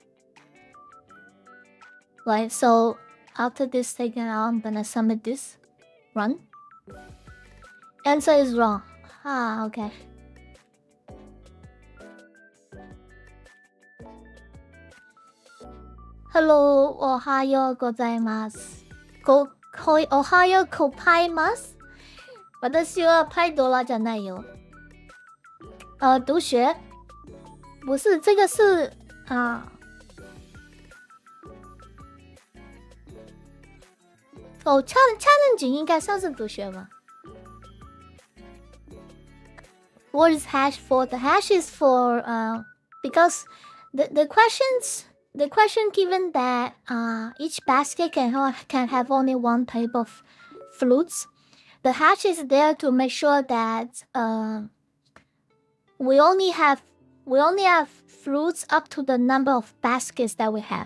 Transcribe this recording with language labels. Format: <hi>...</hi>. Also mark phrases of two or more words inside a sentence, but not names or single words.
<en>Right, so after this taken out, I'm gonna submit this. Run. Answer is wrong. Okay. Hello,</en> <ja>おはようございます. おはようございます. 私は拍哆啦じゃないよ。</ja> <zh>读学？不是，这个是challenge 应该算是读学吧。</zh> <en>What is hash for? The hash is for because the question given that each basket can have only one type of fruits. The hash is there to make sure that we only have fruits up to the number of baskets that we have.</en>